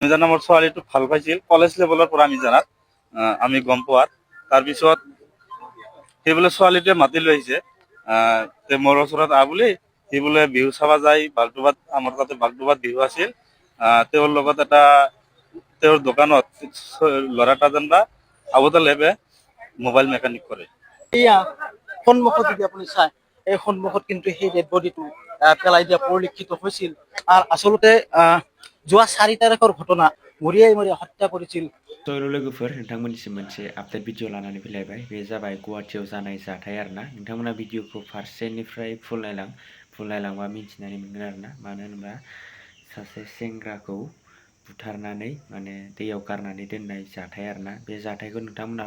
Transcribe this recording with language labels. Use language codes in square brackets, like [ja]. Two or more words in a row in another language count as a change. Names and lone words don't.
[as] আমি জানা মোৰ ছোৱালীটো ভাল পাইছিল কলেজ লেভেলৰ পৰা আমি জানাত আমি গম পোৱাত তাৰপিছত সেই বোলে ছোৱালীটোৱে মাতি লৈ আহিছে তে মোৰ ওচৰত বুলি সি বোলে বিহু চাবা যায় বাগডোবাত আমাৰ তাতে বাগডোবাত বিহু আছিল তেওঁৰ লগত এটা তেওঁৰ দোকানত ল'ৰা এটা যেনিবা আবুতাল লেবে মোবাইল মেকানিক কৰে। এয়া সন্মুখত যদি আপুনি চায় এই সন্মুখত কিন্তু সেই ডেড বডিটো পেলাই দিয়া পৰিলক্ষিত হৈছিল আৰু আচলতে যোৱা 4 তাৰিখৰ ঘটনা মৰিয়াই হত্যা কৰিছিল। [brx] लोगोफोर नोंथांमोननिसिम मोनसे आपडेट भिडिअ लानानै फैलायबाय बे जाबाय गुवाहाटियाव जानाय जाथाय आरोना नोंथांमोना भिडिअखौ फारसेनिफ्राय फुल नायलांबा मिथिनानै मोनगोन आरोना मानो होनोबा सासे सेंग्राखौ बुथारनानै माने दैयाव गारनानै दोननाय जाथाय आरोना बे जाथायखौ नोंथांमोना